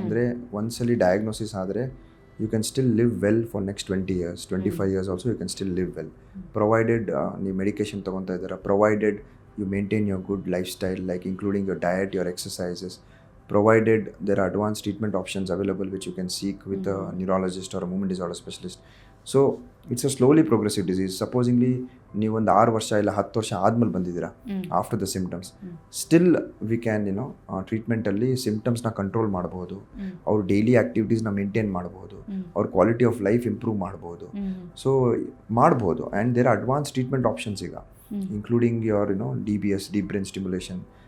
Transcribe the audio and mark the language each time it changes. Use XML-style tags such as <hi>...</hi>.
<kn>ಅಂದರೆ ಒಂದ್ಸಲಿ ಡಯಾಗ್ನೋಸಿಸ್ ಆದರೆ</kn> <en>you can still live well for next 20 years, 25 years also you can still live well, provided</en> <kn>ನೀವು medication ತೊಗೊತಾ ಇದ್ದೀರಾ,</kn> <en>Provided you maintain your good lifestyle, like including your diet, your exercises, provided there are advanced treatment options available which you can seek with a neurologist or a movement disorder specialist. So it's a slowly progressive disease.</en> <kn>Supposingly ನೀವು ಒಂದು 6 ವರ್ಷ ಇಲ್ಲ 10 ವರ್ಷ ಆದ್ಮೇಲೆ ಬಂದಿದ್ದೀರಾ</kn> <en>after the symptoms, still we can</en> <kn>ಟ್ರೀಟ್ಮೆಂಟಲ್ಲಿ ಸಿಂಪ್ಟಮ್ಸ್ನ control ಮಾಡ್ಬೋದು, ಅವ್ರ daily ಆ್ಯಕ್ಟಿವಿಟೀಸ್ನ maintain ಮಾಡ್ಬೋದು, ಅವ್ರ ಕ್ವಾಲಿಟಿ ಆಫ್ ಲೈಫ್ ಇಂಪ್ರೂವ್ ಮಾಡ್ಬೋದು.</kn> <en>so</en> <kn>ಮಾಡ್ಬೋದು.</kn> <en>And there are advance treatment options ಈಗ, including your DBS, deep brain stimulation.</en>